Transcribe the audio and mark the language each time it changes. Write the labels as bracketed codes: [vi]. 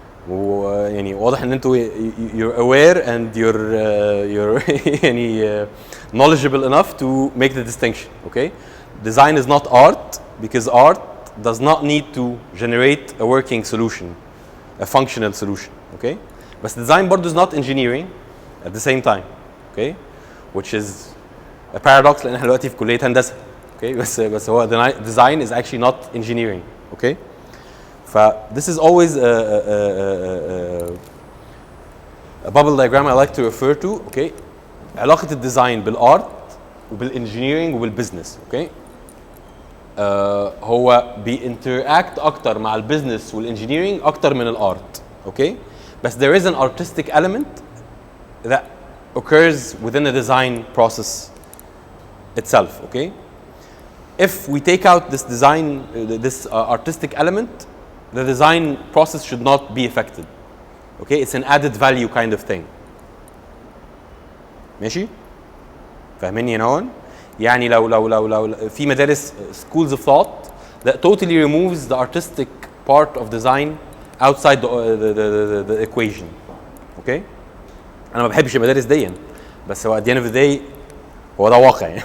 [ar] ويعني واضح ان انتوا [en] you're aware and you're [ar] يعني [en] knowledgeable enough to make the distinction. Okay. Design is not art because art does not need to generate a working solution, a functional solution. Okay. But design برضه is not engineering at the same time. Okay. Which is a paradox لان احنا دلوقتي في كلية هندسة. Okay. [ar] بس هو [en] design is actually not engineering. Okay. This is always a bubble diagram I like to refer to. Okay. [ar] علاقة الديزاين بالارت وبالانجينيرنج وبالبزنس. اوكي. هو بينتراكت اكتر مع البزنس والانجينيرنج اكتر من الارت. اوكي. بس [en] there is an artistic element that occurs within the design process itself. Okay. If we take out this design, this artistic element, the design process should not be affected. Okay, it's an added value kind of thing. [ar] ماشي؟ فاهميني يا نوان؟ يعني لو في مدارس [en] schools of thought that totally removes the artistic part of design outside the equation. Okay? [ar] أنا ما بحبش المدارس دي بس هو [en] at the end of the day [ar] هو ده واقع يعني.